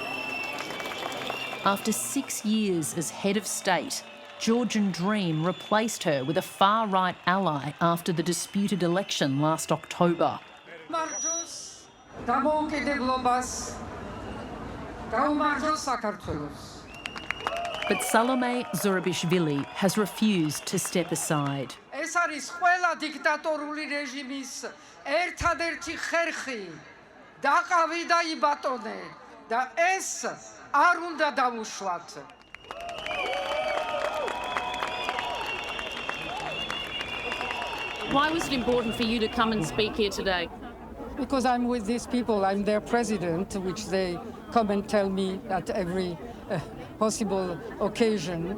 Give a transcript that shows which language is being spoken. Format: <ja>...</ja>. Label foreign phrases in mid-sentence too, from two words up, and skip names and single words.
<en>After 6 years as head of state, Georgian Dream replaced her with a far-right ally after the disputed election last October. But Salome Zourabichvili has refused to step aside.</en> <ka>ეს არის ყველა დიქტატორული რეჟიმის ერთადერთი ხერხი. დაყავი და იბატონე და ეს არ უნდა დავუშვათ.</ka> <en>Why was it important for you to come and speak here today? Because I'm with these people, I'm their president, which they come and tell me at every possible occasion.</en>